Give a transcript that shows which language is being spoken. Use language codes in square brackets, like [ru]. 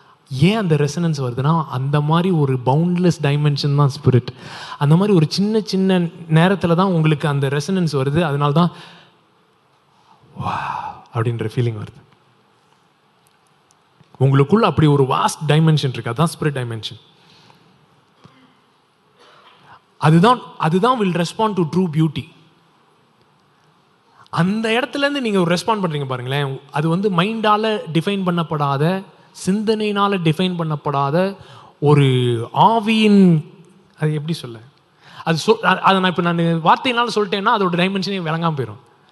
[ta] ஏன் அந்த ரெசனன்ஸ் வருதுன்னா, அந்த மாதிரி ஒரு பவுண்ட்லெஸ் டைமென்ஷன் தான் ஸ்பிரிட். அந்த மாதிரி ஒரு சின்ன சின்ன நேரத்தில் தான் உங்களுக்கு அந்த ரெசனன்ஸ் வருது. அதனால தான் வா அப்படின்ற ஃபீலிங் வருது. உங்களுக்குள்ள அப்படி ஒரு வாஸ்ட் டைமென்ஷன் இருக்கு. அதுதான் ஸ்பிரிட் டைமென்ஷன். [en] அதுதான் will respond to true beauty. [ta] அந்த இடத்துல இருந்து நீங்க ரெஸ்பாண்ட் பண்றீங்க பாருங்களேன். அது வந்து மைண்டால டிஃபைன் பண்ணப்படாத, சிந்தனையினால டிஃபைன் பண்ணப்படாத ஒரு ஆவியின், அது எப்படி சொல்ல, அதை நான் இப்போ நான் வார்த்தையினால சொல்லிட்டேன்னா அதோட டைமென்ஷனே விளங்காம போயிடும்.